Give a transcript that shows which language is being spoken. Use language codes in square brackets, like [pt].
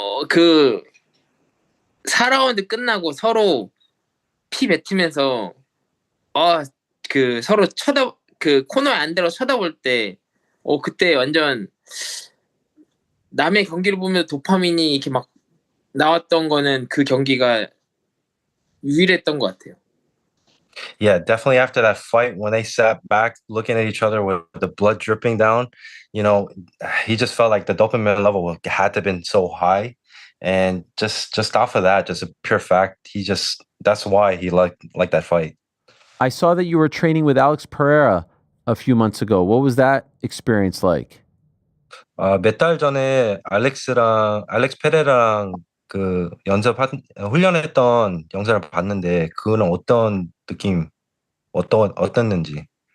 [ko] 그 4라운드 끝나고 서로 피 뱉으면서 그 서로 그 코너에 안 들어 쳐다볼 때 그때 완전 남의 경기를 보면 도파민이 이렇게 막 나왔던 거는 그 경기가 유일했던 것 같아요. [en] Yeah, definitely after that fight, when they sat back looking at each other with the blood dripping down, he just felt like the dopamine level had to have been so high. And just off of that, just a pure fact, that's why he liked that fight. I saw that you were training with Alex Pereira a few months ago. What was that experience like? [ko] 몇 달 전에 알렉스 페레라랑 그 훈련했던 영상을 봤는데 그거는 어떤 느낌, 어땠는지.